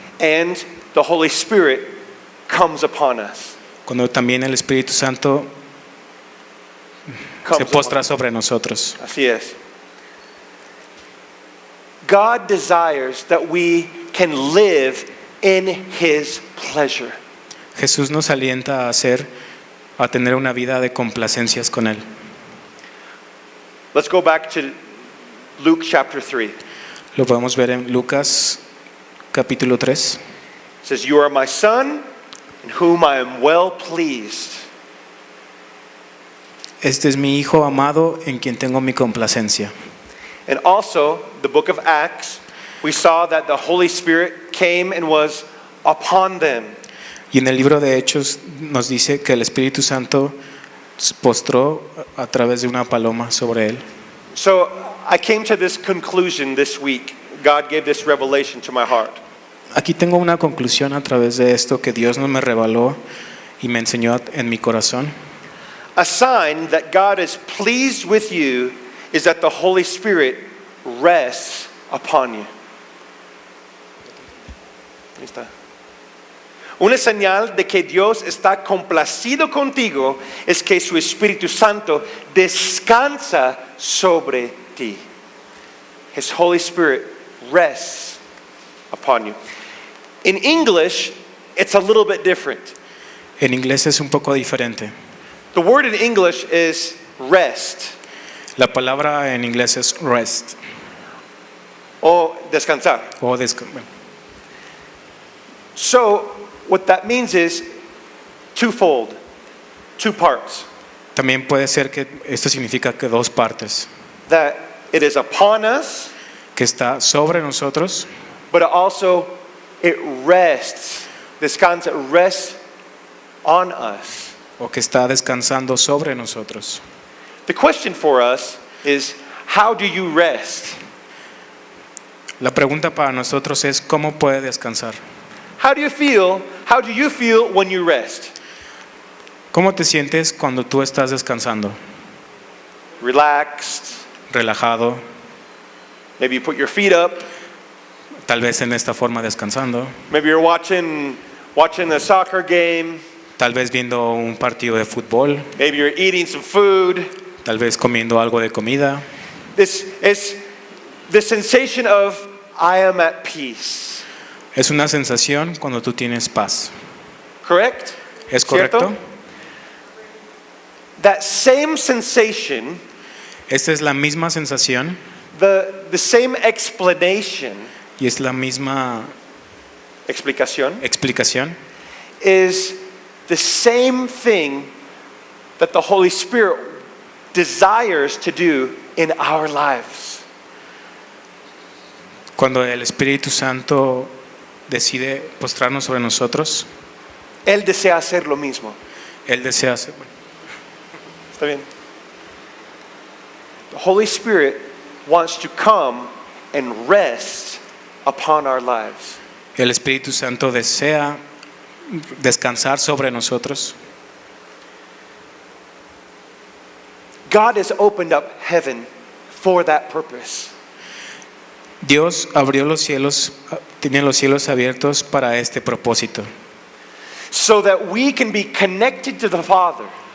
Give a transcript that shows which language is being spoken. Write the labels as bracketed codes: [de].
[en] and the Holy Spirit comes upon us. [es] cuando también el Espíritu Santo se postra sobre nosotros. Así es. [en] God desires that we can live in His pleasure. [es] Jesús nos alienta a tener una vida de complacencias con Él. [en] Let's go back to Luke chapter 3. [es] Lo podemos ver en Lucas capítulo 3. [en] It says, "You are my son, in whom I am well pleased." [es] Este es mi Hijo amado en quien tengo mi complacencia. [en] And also, the book of Acts, we saw that the Holy Spirit came and was upon them. [es] Y en el libro de Hechos nos dice que el Espíritu Santo se postró a través de una paloma sobre él. [en] So I came to this conclusion this week. God gave this revelation to my heart. [es] Aquí tengo una conclusión a través de esto que Dios no me reveló y me enseñó en mi corazón. [en] A sign that God is pleased with you is that the Holy Spirit rests upon you. [es] Ahí está. Una señal de que Dios está complacido contigo es que su Espíritu Santo descansa sobre ti. [en] His Holy Spirit rests upon you. In English, it's a little bit different. [es] En inglés es un poco diferente. [en] The word in English is rest [es] La palabra en inglés es rest o descansar. o [en] So, what that means is twofold, two parts. [es] También puede ser que esto significa que dos partes, [en] That it is upon us, [es] que está sobre nosotros, [en] but also it rests, descansa, rests on us. [es] o que está descansando sobre nosotros. [en] The question for us is, how do you rest? [es] La pregunta para nosotros es ¿cómo puede descansar? [en] How do you feel when you rest? [es] ¿Cómo te sientes cuando tú estás descansando? [en] Relaxed. [es] Relajado, [en] Maybe you put your feet up. [es] tal vez en esta forma descansando, [en] Maybe you're watching a soccer game. [es] tal vez viendo un partido de fútbol, [en] Maybe you're eating some food. [es] tal vez comiendo algo de comida. [en] This is the sensation of I am at peace. [es] Es una sensación cuando tú tienes paz. [en] Correct? [es] ¿Es correcto? ¿Cierto? [en] That same sensation, [es] Esta es la misma sensación [en] the same explanation, [es] y es la misma explicación, explicación. [en] is the same thing that the Holy Spirit desires to do in our lives. [es] Cuando el Espíritu Santo decide postrarnos sobre nosotros, Él desea hacer lo mismo. Él desea hacer. ¿Está bien? [en] The Holy Spirit wants to come and rest upon our lives. [es] El Espíritu Santo desea descansar sobre nosotros. [en] God has opened up heaven for that purpose. [es] Dios abrió los cielos, tiene los cielos abiertos para este propósito. [en] So that we can be connected to the Father.